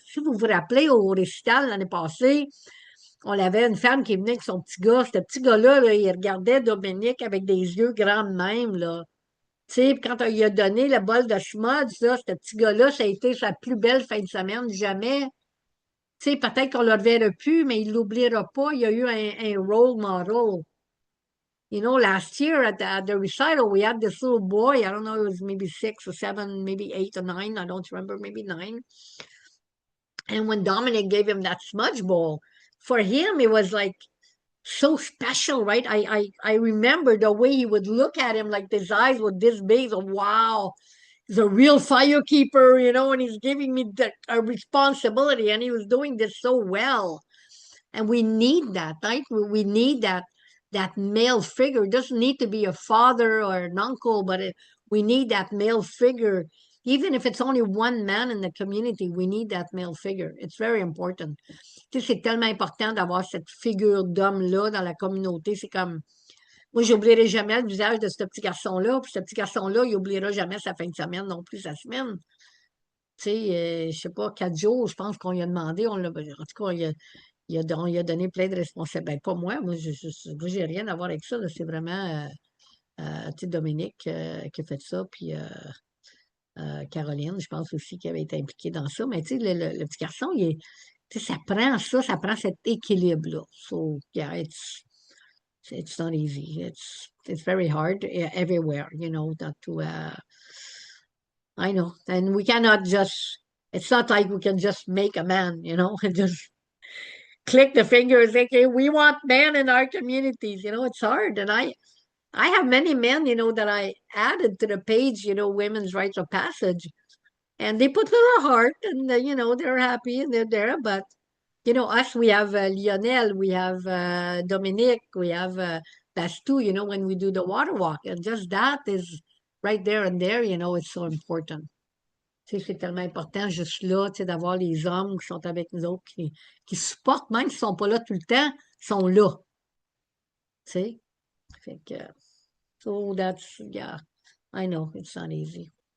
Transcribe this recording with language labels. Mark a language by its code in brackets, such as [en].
[fr] Si vous vous rappelez, au récital l'année passée, on avait une femme qui venait avec son petit gars. Ce petit gars-là, là, il regardait Dominique avec des yeux grands de même, là. Tu sais, puis quand on lui a donné le bol de schmutz, ça, ce petit gars-là, ça a été sa plus belle fin de semaine jamais. Tu sais, peut-être qu'on ne le reverra plus, mais il ne l'oubliera pas. Il y a eu un role model. [en] Last year at the recital, we had this little boy. I don't know, it was maybe 6 or 7, maybe 8 or 9. I don't remember, maybe 9. And when Dominic gave him that smudge bowl, for him, it was like so special, right? I remember the way he would look at him, like his eyes were this big. So, wow, he's a real firekeeper, and he's giving me a responsibility, and he was doing this so well. And we need that, right? We need that male figure. It doesn't need to be a father or an uncle, but we need that male figure. Even if it's only one man in the community, we need that male figure. It's very important. [fr] Tu sais, c'est tellement important d'avoir cette figure d'homme-là dans la communauté. C'est comme, moi, j'oublierai jamais le visage de ce petit garçon-là, puis ce petit garçon-là, il oubliera jamais sa fin de semaine, non plus sa semaine. Tu sais, je sais pas, 4 jours, je pense qu'on lui a demandé, en tout cas, on lui a donné plein de responsabilités. Ben, pas moi, j'ai rien à voir avec ça, là. C'est vraiment, tu sais, Dominique qui a fait ça, puis Caroline, je pense aussi, qui avait été impliquée dans ça. Mais tu sais, le petit garçon, tu sais, ça prend cet équilibre-là. [en] So, yeah, it's not easy. It's very hard everywhere, not to, I know. And we cannot just, it's not like we can just make a man, and just click the finger and say, okay, we want men in our communities. It's hard. And I have many men, that I added to the page, Women's Rights of Passage. And they put little heart and, they're happy and they're there. But, us, we have Lionel, we have Dominique, we have Bastu, when we do the water walk. And just that is right there and there, it's so important. [fr] Tu sais, c'est tellement important juste là, tu sais, d'avoir les hommes qui sont avec nous autres, qui supportent, même s'ils ne sont pas là tout le temps, sont là. Tu sais? Fait que, [en] so that's, yeah, I know, it's not easy.